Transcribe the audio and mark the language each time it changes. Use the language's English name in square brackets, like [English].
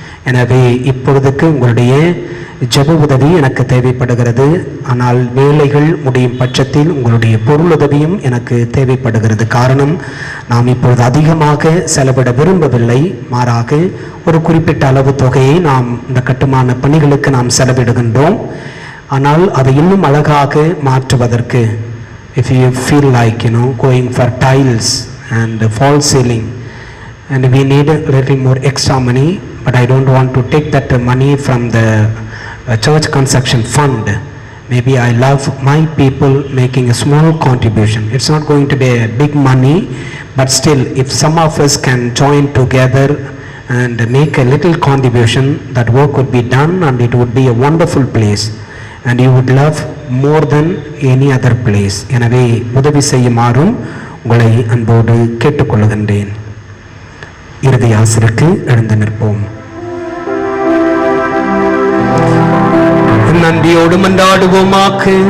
[Tamil] எனவே இப்பொழுதுக்கு உங்களுடைய ஜெப உதவி எனக்கு தேவைப்படுகிறது. ஆனால் வேலைகள் முடியும் பட்சத்தில் உங்களுடைய பொருளுதவியும் எனக்கு தேவைப்படுகிறது. காரணம், நாம் இப்பொழுது அதிகமாக செலவிட விரும்பவில்லை. மாறாக ஒரு குறிப்பிட்ட அளவு தொகையை நாம் இந்த கட்டுமான பணிகளுக்கு நாம் செலவிடுகின்றோம். ஆனால் அதை இன்னும் அழகாக மாற்றுவதற்கு, [English] if you feel like going for tiles and false ceiling and we need a little more extra money, but I don't want to take that money from the church construction fund. Maybe I love my people making a small contribution. It's not going to be a big money, but still if some of us can join together and make a little contribution, that work would be done and it would be a wonderful place and you would love more than any other place. [Tamil] எனவே உதவி செய்யுமாறும் உங்களை அன்போடு கேட்டுக்கொள்கின்றேன். இறுதி ஆசிற்கு எழுந்து நிற்போம். நன்றியோடு மன்றாடுவோமாக.